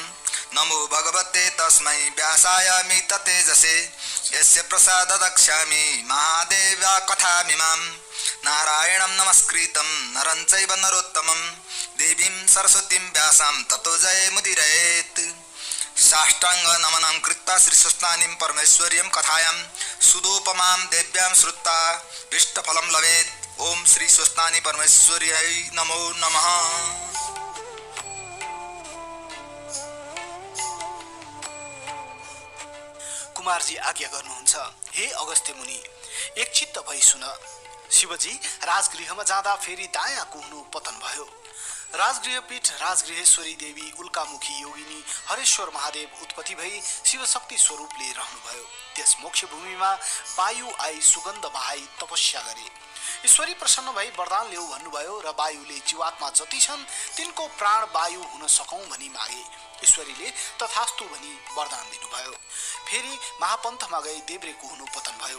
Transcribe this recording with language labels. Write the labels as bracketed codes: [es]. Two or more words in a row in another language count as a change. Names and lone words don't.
[sa] नमो भगवते तस्मै व्यासाय मित तेजसे यस्य प्रसाद दक्ष्यामि महादेवा कथामिमां नारायणं नमस्कृतं नरं चैव नरोत्तमं देवीं सरस्वतीं व्यासं ततो जयमुदीरयेत्। साष्टांग नमनं कृत्वा श्रीस्वस्तानीं परमेश्वर्यं कथायां सुदोपमां देव्यां श्रुत्वा इष्टफलं लभेत्। ओम श्री स्वस्तानी परमेश्वर्यै नमो नमः। [ne] कुमारजी आज्ञा गर्नुहुन्छ। हे अगस्त्य मुनि, एक चित्त भई सुन। शिवजी राजगृहमा जाँदा फेरि दायाँ कुहनु पतन भयो। राजगृहपीठ राजगृहेश्वरी देवी उल्कामुखी योगिनी हरेश्वर महादेव उत्पत्ति भई शिवशक्ति स्वरूपले रहनुभयो। त्यस मोक्ष भूमिमा वायु आई सुगन्ध बहाई तपस्या गरे। ईश्वरी प्रसन्न भई वरदान ल्याऊ भन्नुभयो र वायुले जीवात्मा जति छन् तिनको प्राण वायु हुन सकौं भनी मागे। ईश्वरीले तथास्तु भनी वरदान दिनुभयो। फेरि महापन्थमा गई देब्रे कुहनु पतन भयो।